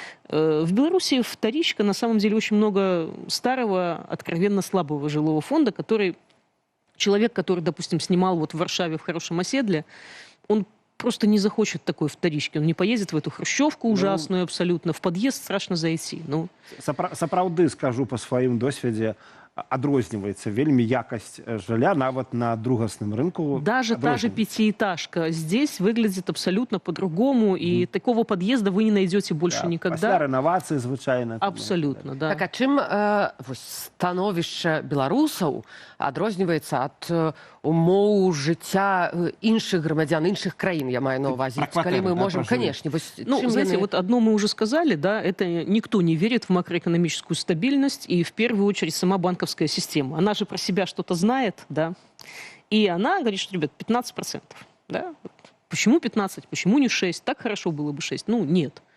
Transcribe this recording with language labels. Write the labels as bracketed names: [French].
[Russian] В Беларуси вторичка на самом деле очень много старого, откровенно слабого жилого фонда, который человек, который, допустим, снимал вот в Варшаве в хорошем оседле, он просто не захочет такой вторички. Он не поедет в эту хрущевку ужасную абсолютно. В подъезд страшно зайти. Ну. [Belarusian] Сапраўды, скажу по сваім досведзе, адрозніваецца вельмі якасць жылля нават на другасным рынку. [Russian] Даже та же пятиэтажка здесь выглядит абсолютно по-другому, и такого подъезда вы не найдете больше никогда. [Belarusian] Пасля рэновацыі звычайна. [Russian] Абсолютно, да. [Belarusian] Так, а чым становішча беларусаў адрозніваецца ад умоў жыцця іншых грамадзян, іншых краін, я маю на увазе. [Russian] Калі мы можем, конечно. Ну, знаете, вот одно мы уже сказали, да, это никто не верит в макроэкономическую стабильность, и в первую очередь сама банковская система. Она же про себя что-то знает, да, и она говорит, что, ребят, 15%, да, почему 15, почему не 6, так хорошо было бы 6, ну, нет.